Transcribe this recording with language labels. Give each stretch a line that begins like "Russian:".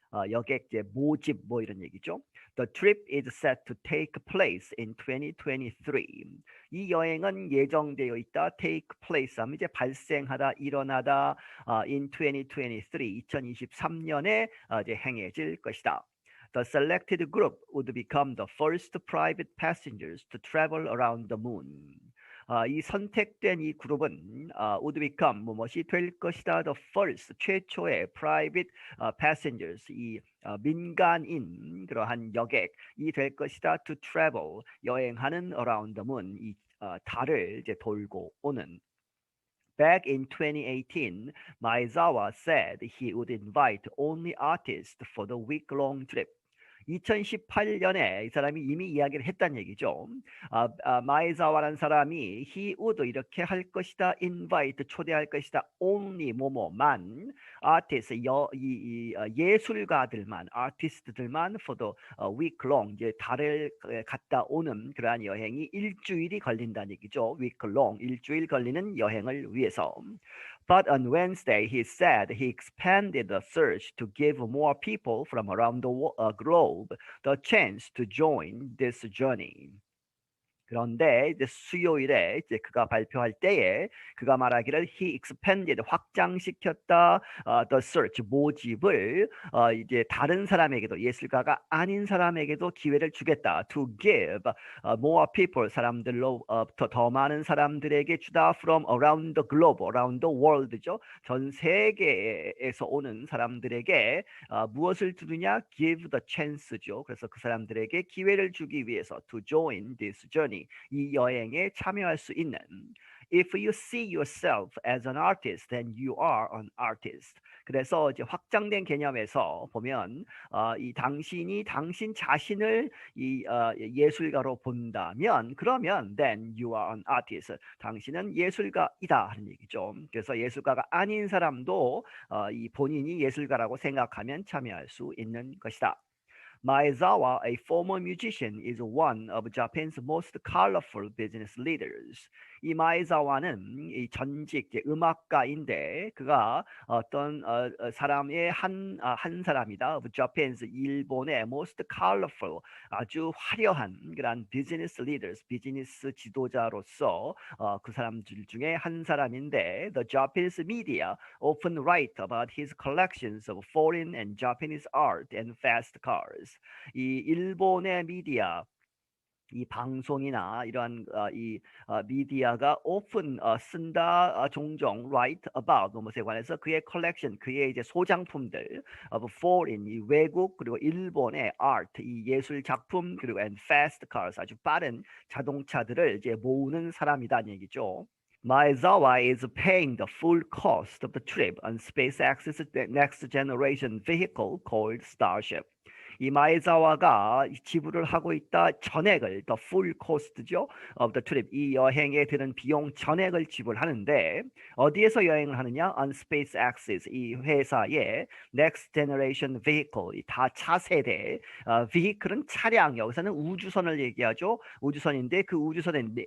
Korean: 여객 이제 모집 뭐 이런 얘기죠.
English: The trip is set to take place in 2023.
Korean: 이 여행은 예정되어 있다.
English: Take place
Korean: 하면 이제 발생하다, 일어나다.
English: In 2023,
Korean: 2023년에 이제 행해질 것이다.
English: The selected group would become the first private passengers to travel around the moon.
Korean: 이 선택된 이 그룹은
English: would become
Korean: 무엇이 될 것이다.
English: The first
Korean: 최초의
English: private passengers
Korean: 이 민간인 그러한 여객이 될 것이다.
English: To travel
Korean: 여행하는
English: around the moon
Korean: 이 달을 이제 돌고 오는.
English: Back in 2018, Maezawa said he would invite only artists for the week-long trip.
Korean: 2018년에 이 사람이 이미 이야기를 했다는 얘기죠. 마에자와라는 사람이
English: he would
Korean: 이렇게 할 것이다,
English: invite
Korean: 초대할 것이다,
English: only
Korean: 뭐뭐만 artist 예술가들만, artist들만
English: for the week long
Korean: 이제 달을 갔다 오는 그러한 여행이 일주일이 걸린다는 얘기죠.
English: week long
Korean: 일주일 걸리는 여행을 위해서.
English: But on Wednesday, he said he expanded the search to give more people from around the globe the chance to join this journey.
Korean: 그런데 이제 수요일에 이제 그가 발표할 때에 그가 말하기를
English: he expanded
Korean: 확장시켰다
English: the search
Korean: 모집을 이제 다른 사람에게도 예술가가 아닌 사람에게도 기회를 주겠다
English: to give more people
Korean: 사람들로 더 많은 사람들에게 주다
English: from around the globe around the world
Korean: 죠 전 세계에서 오는 사람들에게 무엇을 주느냐
English: give the chance죠
Korean: 그래서 그 사람들에게 기회를 주기 위해서
English: to join this journey
Korean: 이 여행에 참여할 수 있는
English: If you see yourself as an artist, then you are an artist.
Korean: 그래서 이제 확장된 개념에서 보면 이 당신이 당신 자신을 이 예술가로 본다면 그러면
English: then you are an artist.
Korean: 당신은 예술가이다 하는 얘기죠. 그래서 예술가가 아닌 사람도 이 본인이 예술가라고 생각하면 참여할 수 있는 것이다.
English: Maezawa, a former musician, is one of Japan's most colorful business leaders.
Korean: 이 마에자와는 이 전직 음악가인데 그가 어떤 사람의 한 사람이다.
English: Of Japan's
Korean: 일본의
English: most colorful
Korean: 아주 화려한 그런
English: business leaders
Korean: 비즈니스 지도자로서 그 사람들 중에 한 사람인데
English: The Japanese media often write about his collections of foreign and Japanese art and fast cars.
Korean: 이 일본의 미디어 이 방송이나 이러한 미디어가
English: often
Korean: 쓴다 종종
English: write about
Korean: 무엇에 관해서 그의 컬렉션 그의 이제 소장품들
English: of foreign
Korean: 이 외국 그리고 일본의 art 이 예술 작품 그리고
English: and fast cars
Korean: 아주 빠른 자동차들을 이제 모으는 사람이다는 얘기죠.
English: Maezawa is paying the full cost of the trip on SpaceX's next generation vehicle called Starship.
Korean: 이 마에자와가 지불을 하고 있다 전액을
English: the full cost
Korean: 죠
English: of the trip
Korean: 이 여행에 드는 비용 전액을 지불하는데 어디에서 여행을 하느냐
English: on SpaceX's
Korean: 이 회사의
English: next generation vehicle
Korean: 이 다 차세대 vehicle은 차량 여기서는 우주선을 얘기하죠 우주선인데 그 우주선의